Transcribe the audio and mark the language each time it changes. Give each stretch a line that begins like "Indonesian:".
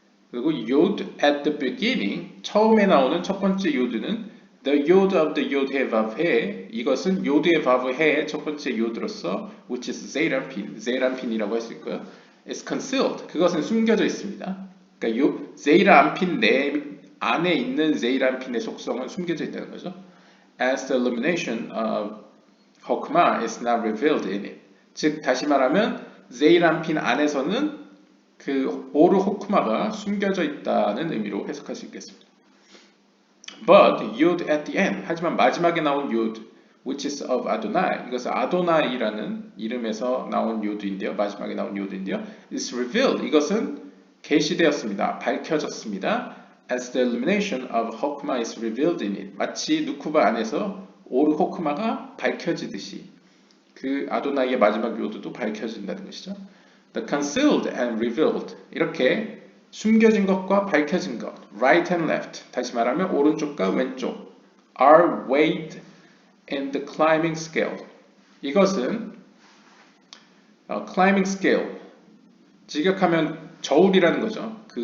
English: 그리고 yod at the beginning
Korean: 처음에 나오는 첫 번째 요드는
English: the yod of the yod he vav he
Korean: 이것은 요드의
English: vav he의
Korean: 첫 번째 요드로서
English: which is
Korean: 제이란핀이라고 할 수 있고요.
English: is concealed
Korean: 그것은 숨겨져 있습니다. 그러니까 제이란핀 내 안에 있는 제이란핀의 속성은 숨겨져 있다는 거죠.
English: As the illumination of Hokmah is not revealed in it.
Korean: 즉 다시 말하면 제이란핀 안에서는 그 오르 호크마가 숨겨져 있다는 의미로 해석할 수 있겠습니다.
English: But Yod at the end,
Korean: 하지만 마지막에 나온 Yod,
English: which is of Adonai,
Korean: 이것은 아도나이라는 이름에서 나온 요드인데요. 마지막에 나온 요드인데요.
English: is revealed,
Korean: 이것은 계시되었습니다. 밝혀졌습니다.
English: As the illumination of Hokmah is revealed in it,
Korean: 마치 누쿠바 안에서 오르 호크마가 밝혀지듯이 그 아도나이의 마지막 요드도 밝혀진다는 것이죠.
English: The concealed and revealed
Korean: 이렇게 숨겨진 것과 밝혀진 것
English: right and left
Korean: 다시 말하면 오른쪽과 왼쪽
English: are weighed in the climbing scale
Korean: 이것은
English: climbing scale
Korean: 직역하면 저울이라는 거죠.